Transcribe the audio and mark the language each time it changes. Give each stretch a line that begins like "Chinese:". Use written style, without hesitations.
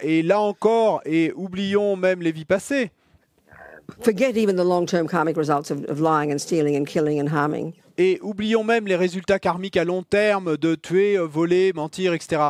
French: Et là encore, et oublions même les vies passées.
English: Forget even the long-term karmic results of lying and stealing and killing and harming.
French: Et oublions même les résultats karmiques à long terme de tuer, voler, mentir, etc.